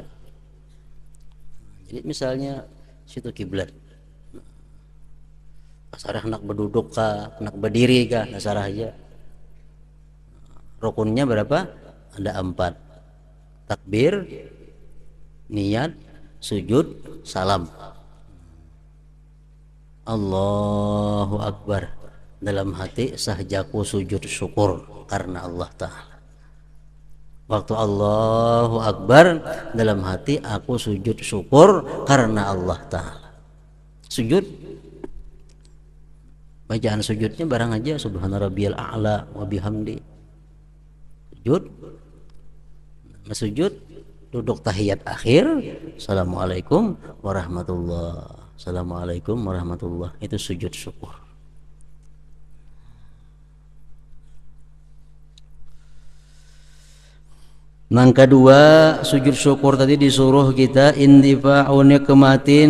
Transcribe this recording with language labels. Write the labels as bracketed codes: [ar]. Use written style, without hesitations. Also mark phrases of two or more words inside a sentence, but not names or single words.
[bjn] Jadi misalnya situ kiblat, sarah nak berduduk kah, nak berdiri kah, sarah aja. Rukunnya berapa? Ada 4. Takbir, niat, sujud, salam. [ar] الله أكبر. [bjn] dalam hati sahjaku sujud syukur karena Allah Ta'ala. Waktu [ar] الله أكبر, [bjn] dalam hati aku sujud syukur karena Allah Ta'ala. Sujud, bacaan sujudnya barang aja [ar] سبحان ربي الأعلى وبحمده. [bjn] Sujud, sujud, duduk tahiyat akhir, [ar] السلام عليكم ورحمة الله، السلام عليكم ورحمة الله, [bjn] itu sujud syukur. Nang kedua, sujud syukur tadi disuruh kita [ar] اندفاع نقمة.